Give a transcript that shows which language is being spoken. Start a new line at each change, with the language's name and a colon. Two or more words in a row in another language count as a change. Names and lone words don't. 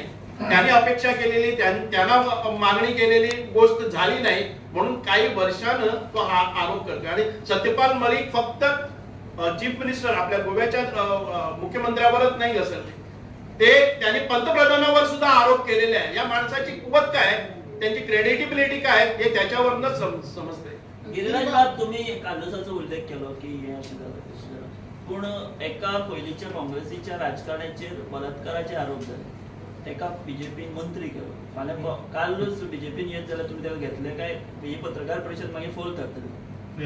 Marathi: त्याने अपेक्षा केलेली, त्यांना मागणी केलेली गोष्ट झाली नाही म्हणून काही वर्षानं तो हा आरोप करतोय. आणि सत्यपाल मलिक फक्त
English: chief minister
Marathi: आपल्या गोव्याच्या मुख्यमंत्र्यावरच नाही असेल, ते त्यांनी पंतप्रधानावर सुद्धा आरोप केलेले आहे. या माणसाची कुवत काय, त्यांची क्रेडिटेबिलिटी काय हे त्याच्यावरूनच समजते.
Konkani: गिरिराज बाब, तुम्ही कांदोसाचो उल्लेख केलो की हे अशें जालें तशें जालें, पूण एका पयलींच्या काँग्रेसीच्या राजकारण्याचेर बलात्काराचे आरोप जाले, तेका बीजेपीन मंत्री केलो. फाल्यां कालूच बीजेपीन येत जाल्यार तुमी तेका घेतले काय ही पत्रकार परिशद मागीर फोल करतली?